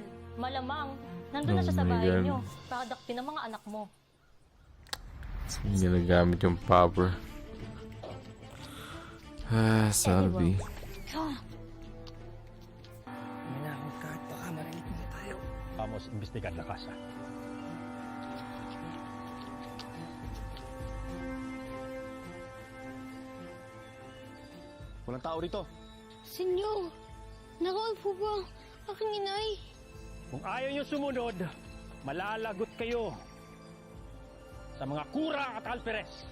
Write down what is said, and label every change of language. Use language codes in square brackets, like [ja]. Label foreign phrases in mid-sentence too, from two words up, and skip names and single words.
[tl] Malamang, nandun na siya sa [en] Oh my [tl] bahay [en] God. [tl] niyo para dakpin ang mga anak mo. Ginagamit yung power. Salvi. Manahon ka at baka marinig mo tayo. [es] Vamos, imbestigar la casa. [tl] Walang tao rito. Senyor, naroon po ba aking inay? Kung ayaw niyo sumunod, malalagot kayo sa mga kura at alperes.